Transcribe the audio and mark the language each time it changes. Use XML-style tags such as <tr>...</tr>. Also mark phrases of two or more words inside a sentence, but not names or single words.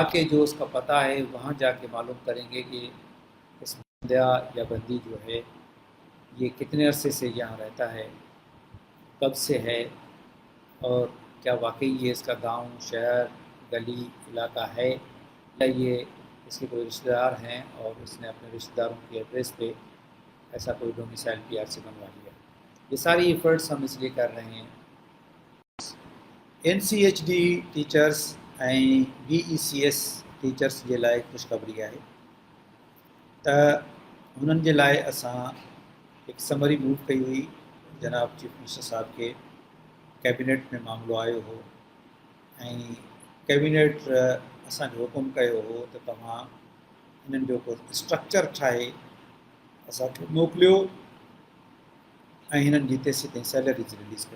<ur>کے جو اس کا پتہ ہے وہاں جا کے معلوم کریں گے کہ اس بندہ یا بندی جو ہے یہ کتنے عرصے سے یہاں رہتا ہے، کب سے ہے، اور کیا واقعی یہ اس کا گاؤں شہر گلی علاقہ ہے یا یہ اس کے کوئی رشتہ دار ہیں اور اس نے اپنے رشتہ داروں کے ایڈریس پہ ایسا کوئی ڈومیسائل PRC بنوا لیا. یہ ساری ایفرٹس ہم اس لیے کر رہے ہیں.</ur> <sd>NCHD ٹیچرس ऐं BECS टीचर्स जे लाइ ख़ुशख़बरी आहे त हुननि जे लाइ असां हिकु</sd> <en>summary move</en> <sd>कई हुई. जनाब</sd> <en>chief minister</en> <sd>साहब खे कैबिनेट में मामिलो आयो हो ऐं कैबिनेट असांखे हुकुम कयो हो त तव्हां हिननि जो को स्ट्रक्चर ठाहे असांखे मोकिलियो ऐं हिननि जी तेसीं ताईं</sd> <en>salaries release</en> <sd>कयो.</sd>